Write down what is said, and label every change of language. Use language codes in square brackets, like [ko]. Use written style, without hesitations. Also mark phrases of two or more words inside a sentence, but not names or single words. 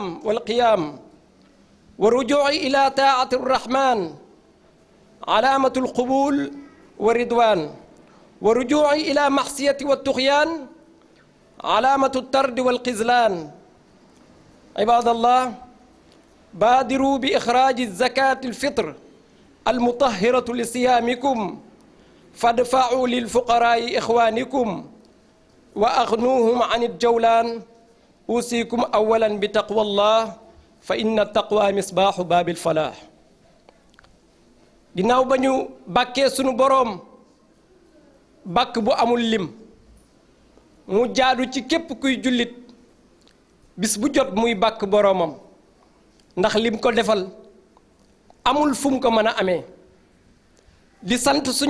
[ar] والقيام والرجوع إلى طاعة الرحمن علامة القبول والرضوان والرجوع إلى معصية والطغيان علامة الطرد والخذلان عباد الله بادروا بإخراج الزكاة الفطر المطهرة لصيامكم فادفعوا للفقراء إخوانكم وأغنوهم عن الجولان أوصيكم أولا بتقوى الله فإن التقوى مصباح باب الفلاح [wo] ginnaaw ba ñu bàkkee sunu boroom bàkk bu amul lim mu jaadu ci képp kuy jullit bis bu jot muy bàkk boroomam ndax lim ko defal amul fu mu ko mën a amee di sant suñu